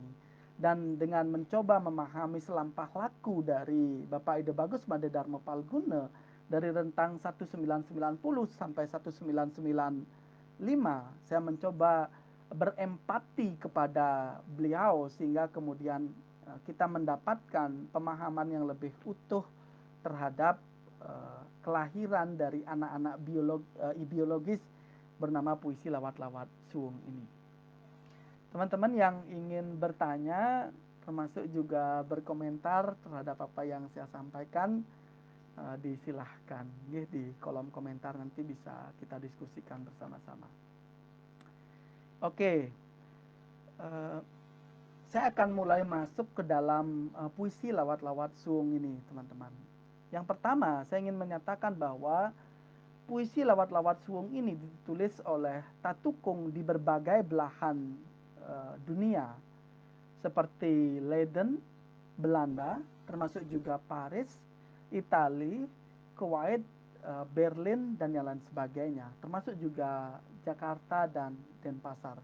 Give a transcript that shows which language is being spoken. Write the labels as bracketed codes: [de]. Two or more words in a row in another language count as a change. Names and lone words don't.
[id] Dan dengan mencoba memahami selampah laku dari Bapak Ide Bagus Made Dharma Palguna dari rentang 1990 sampai 1995, saya mencoba berempati kepada beliau sehingga kemudian kita mendapatkan pemahaman yang lebih utuh terhadap kelahiran dari anak-anak ideologis bernama puisi lawat-lawat suwung ini. Teman-teman yang ingin bertanya, termasuk juga berkomentar terhadap apa yang saya sampaikan, disilahkan di kolom komentar, nanti bisa kita diskusikan bersama-sama. Oke, saya akan mulai masuk ke dalam puisi lawat-lawat suung ini, teman-teman. Yang pertama, saya ingin menyatakan bahwa puisi lawat-lawat suung ini ditulis oleh tatukung di berbagai belahan dunia, seperti Leiden, Belanda, termasuk juga Paris, Italia, Kuwait, Berlin, dan yang lain sebagainya, termasuk juga Jakarta dan Denpasar.